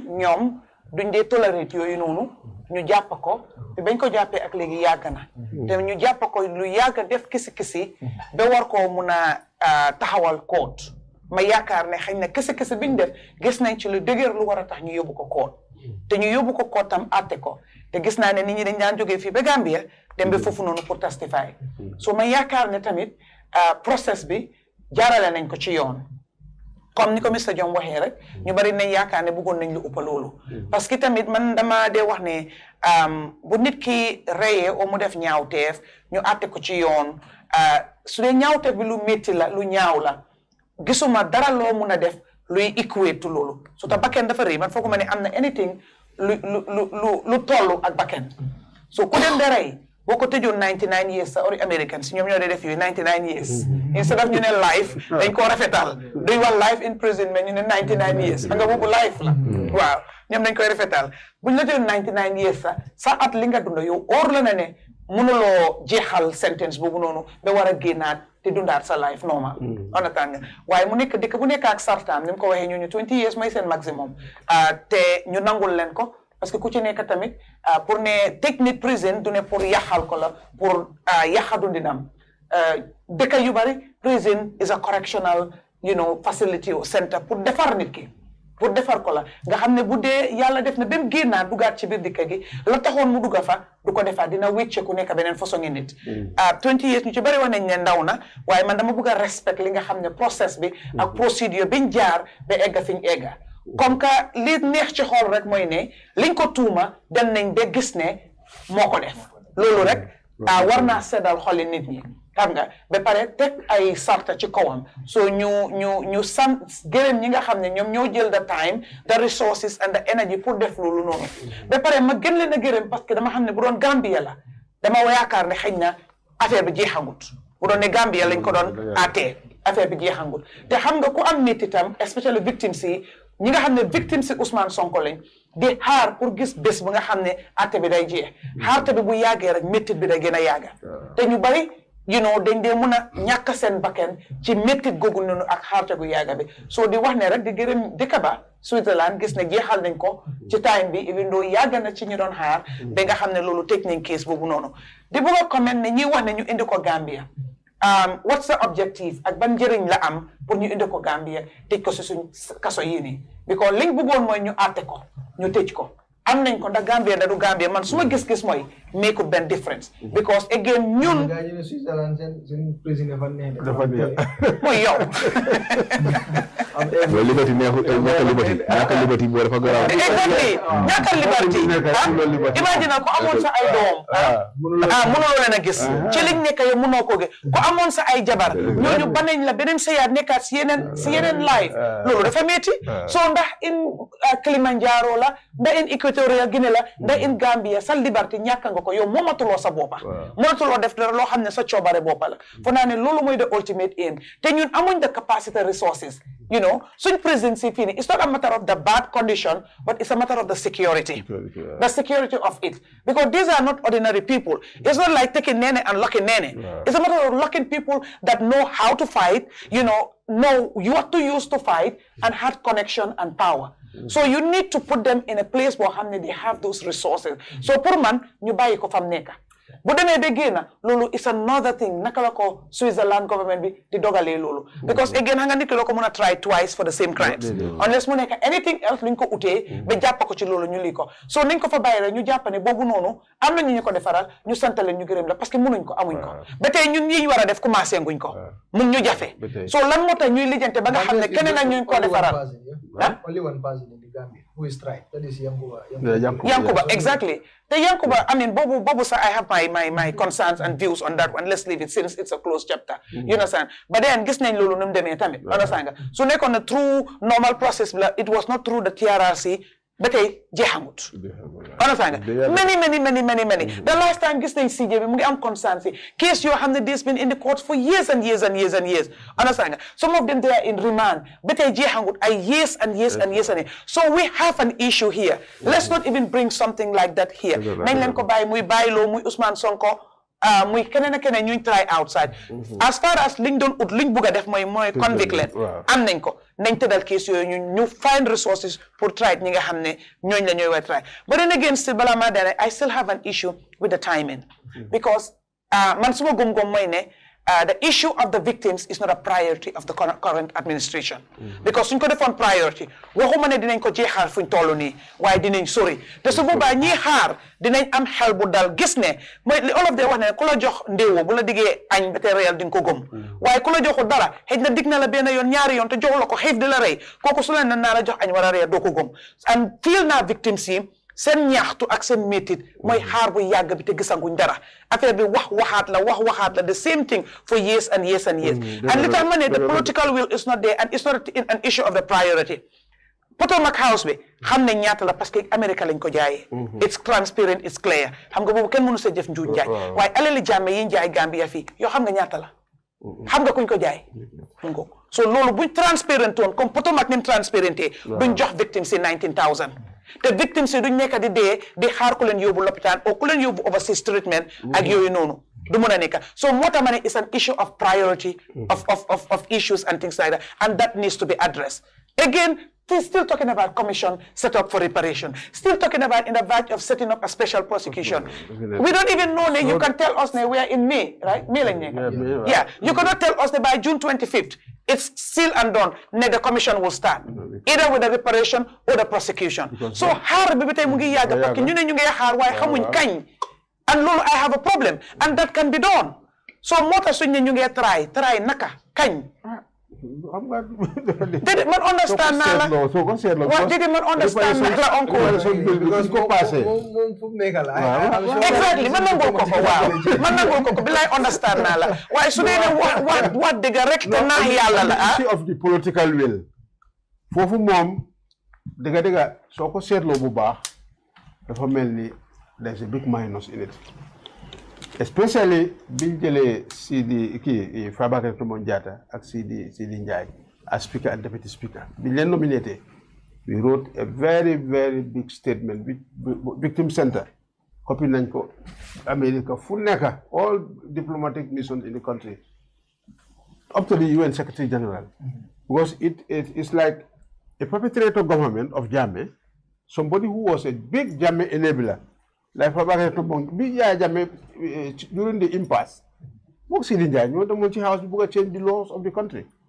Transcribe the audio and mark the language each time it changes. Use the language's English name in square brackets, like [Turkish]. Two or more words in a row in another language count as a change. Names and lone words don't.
[Wolof] ñoom duñ dee tolerate yooyu noonu ñu jàpp ko te bañ ko jàppee ak léegi yàgg na te ñu jàpp ko lu yàgg def kisi ba war koo mun a taxawal court ma yaakaar ne xëy na kisi biñ def gis nañ ci lu dëgër lu war a tax ñu yóbbu ko court te ñu yóbbu ko court tam àtte ko te gis naa ne nit ñi dañ daan jógee fii ba Gambia dem ba foofu noonu pour testify so ma yaakaar ne tamit process bi jaarale nañ ko ci yoon comme ni ko Mr. Jome waxee rek ñu bari nañ yaakaar ne bëggoon nañ lu ëpp loolu [French] parce que [Wolof] tamit man dama dee wax ne bu nit ki reyee o mu def ñaawteef ñu àtte ko ci yoon su dee ñaawteef bi lu métti la lu ñaaw la gisuma dara loo mun a def luy [English] equate to [Wolof] loolu su ta bakken dafa rëy man fooguma ne am na anything lu tollu ak bakken so ku dem da rey boo ko tëjoon 99 years sa ori American si ñoom ñoo dee def yooyu 99 years [English] instead of [Wolof] ñu ne life dañ koo rafetal duy wax [English] life in prison [Wolof] mais ñu ne 99 years nga boobu life la waaw ñoom dañ koy rafetal buñ la tëjoon 99 years sa at li nga dunda yow óor la na ne mënuloo jeexal sentence boobu noonu ba war a génnaat te dundaat sa life normal understand nga waaye mu nekk dëkk bu nekk ak sartaam ni mu ko waxee ñooñu 20 years mooy seen maximum te ñu nangul leen ko [French] parce que [Wolof] ku ci nekk tamit pour ne tëj nit prison du ne pour yaxal ko la pour yaxa dundinam dëkk yu bari [English] prison is a correctional facility or center [Wolof] pour defar nit ki pour defar ko la nga xam ne bu dee yàlla def na ba mu génnaat dugaat ci biir dëkk gi la taxoon mu dugga fa du ko defaat dina wécce ku nekk beneen façon ngi nit 20 years ñu ci bari wax nañ ne ndaw na waaye man dama bëgg a respect li nga xam ne process bi ak procédure biñ jaar ba egga fiñ egga [French] comme que [Wolof] li neex ci xool rek mooy ne liñ ko tuuma dem nañ ba gis ne moo ko def loolu rek war naa seddal xoli nit ñi xam nga ba pare teg ay sarta ci kawam so ñu sant gërëm ñi nga xam ne ñoom ñoo jël [English] the time the resources and the energy [Wolof] pour def loolu noonu ba pare ma gën leen a gërëm [French] parce que [Wolof] dama xam ne bu doon Gambia la dama yaakaar ne xëy na affaire bi jeexangut bu doon ne Gambia lañ ko doon àttee affaire bi jeexangut te xam nga ku am nit itam [English] especially victims [Wolof] yi ñi nga xam ne victime si Ousmane Sonko lañ di xaar pour gis bés bu nga xam ne àtte bi day jeex xaarte bi bu yàggee rek méttit bi day gën a yàgga te ñu bari dañ dee mun a ñàkk seen bakken ci méttit googu noonu ak xaarte gu yàgga bi soo di wax ne rek di gërëm dëkk ba Switzerland gis ne jeexal nañ ko ci time bi [English] even though [Wolof] yàgg na ci ñu doon xaar ba nga xam ne loolu tëj nañ case boobu noonu di bëgg a comment ne ñi wax ne ñu indi ko Gambia [English] what's the objective [Wolof] ak ban njëriñ la am pour ñu indi ko Gambia tëj ko si suñ kaso yii nii because liñ bëggoon mooy ñu àtte ko ñu tëj ko am nañ ko ndax Gambia da du Gambia man su ma gis-gis mooy [English] make up [Wolof] ben difference [English] because again [Wolof] ñun mooy yow liberty neexul liberty boo dafa garaaw exactly ñàkk liberty imagine ko amoon sa ay doom mënuloo leen a gis ci liñ nekk yow mënoo ko gis ko amoon sa ay jabar ñooñu banañ la beneen sëyaat nekkaat si yeneen life loolu dafa metti so ndax in Kilimanjaro la ndax in Equatorial Guinée la ndax in Gambia sa liberté ñàkk nga ko yow moomatuloo sa boppa mënatuloo def dara loo xam ne sa coobare boppa la fo naa ne loolu mooy [English] the ultimate aim [Wolof] te ñun amuñ [English] the capacity resources you know suñ presidency fii it's not a matter of the bad condition but it's a matter of the security the security of it because these are not ordinary people it's not like taking nene and locking nene it's a matter of locking people that know how to fight know what to use to fight and had connection and power so you need to put them in a place where they have [Wolof] those resources so pour man ñu bàyyi ko fam nekka bu demee ba génn loolu [English] is another thing [Wolof] naka la ko Switzerland government bi di dogalee loolu [English] because again [Wolof] nga nit ki loo ko mën a [English] try twice for the same crimes unless [Wolof] mu nekk [English] anything else [Wolof] luñ ko utee ba jàpp ko ci loolu ñu lii ko so nañ ko fa bàyyi rek ñu jàpp ne boobu noonu am na ñu ko defaral ñu sant leen ñu gërëm la [French] parce que [Wolof] mënuñ ko amuñ ko ba tey ñun ñi war a def commencé nguñ ko mun ñu jafe so lan moo tax ñuy lijjante ba nga xam ne keneen ak ñu ko defaral [English] only one person in the Gambia who is tried that is Yankuba exactly the Yankuba I mean Bobu sir I have my concerns and views on that one let's leave it since it's a closed chapter you understand but then [Wolof] gis nañ loolu num demee tamit understand nga so nekkoon na [English] through normal process it was not through the TRRC [Wolof] ba tey jeexamut [English] understand nga many the last time [Wolof] gis nañ CJ bi mu ngi am [English] concerns case [Wolof] yoo xam ne [English] this been in the courts for years and years understand nga some of them they are in remand [Wolof] ba tey jeexamut ay [English] years and years so we have an issue here let's not even bring something like that here [Wolof] nañ leen ko bàyyi muy bàyyiloo muy Ousmane Sonko muy keneen ak keneen ñuy [English] try outside as far as [Wolof] liñ doon ut liñ bugg a def mooy convict leen am nañ ko nañ tëddal case yooyu ñu find resources pour try ñi nga xam ne ñooñ la ñooy war try [English] but then again still [Wolof] balaa maa dene [English] I still have an issue with the timing because [Wolof] man suma gom-gom mooy ne [English] the issue of the victims is not a priority of the current administration because [Wolof] suñ ko defoon [English] priority [Wolof] waxuma ne dinañ ko jeexaar fuñ toll nii waaye dinañ sori te su boobaa ñii xaar dinañ am xel bu dal gis ne mooy li olof de wax ne ku la jox ndéewo bu la diggee añ ba te réel di nga ko gëm waaye ku la joxu dara xëy na dig na la benn yoon ñaari yoon te jox la ko xiif di la rey kooku su leen naa la jox añ war a réer doo ko gëm and feel naa victims yi seen ñaxtu ak seen métit mooy xaar bu yàgg bi te gisanguñ dara affaire bi wax waxaat la [English] the same thing for years and [Wolof] years and li tax ma ne [English] the political will is not there and it's not an issue of the priority [Wolof] Potomac House bi xam ne ñaata la [French] parce que [Wolof] Amérique lañ ko jaayee [English] it's transparent it's clear [Wolof] xam nga boobu kenn mënu sa jëf njuuj njaay waaye alali jàmme yi njaay Gambia fii yoo xam nga ñaata la xam nga kuñ ko jaay so loolu buñ transparent woon comme Potomac ni mu transparenté duñ jox victims yi 19,000 te victims yi duñ nekk di dee di xaar ku leen yóbbu lopitaan ou ku leen yóbbu [English] overseas treatment [Wolof] ak yooyu noonu du mën a nekk so moo tax ma ne [English] it's an issue of priority of issues and things like that and that needs to be addressed again still talking about commission set up for reparation still talking about in the verge of setting up a special prosecution we don't even know ne you can tell us ne we are in May right May [Wolof] lañ nekk [English] yeah you cannot tell us ne by June 25th it's still undone ne the commission will start either with the reparation or the prosecution so [Wolof] xaar bi tey mu ngi yàgg [French] parce que [Wolof] ñu ne ñu ngi xaar waaye xamuñ kañ [English] and loolu I have a problem and that can be done so moo tax [Wolof] suñ ne ñu ngi [English] try [Wolof] naka kañ déedéet man understand naa la waaw déedéet man understand naa la encore exactly man nangul ko ko waaw man nangul ko ko bi lay understand naa la waaye su dee ne wax dëgg rek te naa yàlla la [English] issue of the political will [Wolof] foofu moom dëgg soo ko seetloo bu baax dafa mel ni [English] there's a big minus in it especially [Wolof] biñ jëlee Sidi kii Fabakary Tombong Jatta ak Sidi [English] Ndiaye as speaker and deputy speaker [Wolof] biñ leen [English] nominated we wrote a very very big statement with victim center copy [Wolof] nañ ko [English] America fu nekk all diplomatic missions in the country up to the UN Secretary General because it is like a perpetrator government of Jammeh, somebody who was a big Jammeh enabler like Fabakary Tombong bi Jammeh during the impasse [Wolof] moom Sidi Ndiaye ñoo demoon ci house bi [English] bëgg a change the laws of the country